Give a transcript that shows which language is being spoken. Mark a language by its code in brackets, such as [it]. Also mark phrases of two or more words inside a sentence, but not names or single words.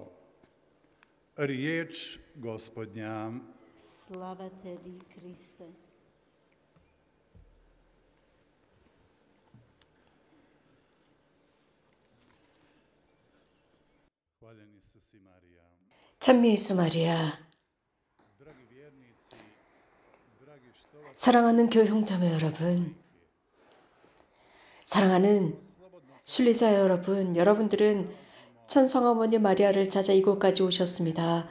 [hr] Riječ Gospodnja. Slava tebi, Kriste. Hvaljen Isus i Marija. [ko] 찬미 예수 마리아. 사랑하는 교회 형제자매 여러분, 사랑하는 순례자 여러분, 여러분들은 천성어머니 마리아를 찾아 이곳까지 오셨습니다.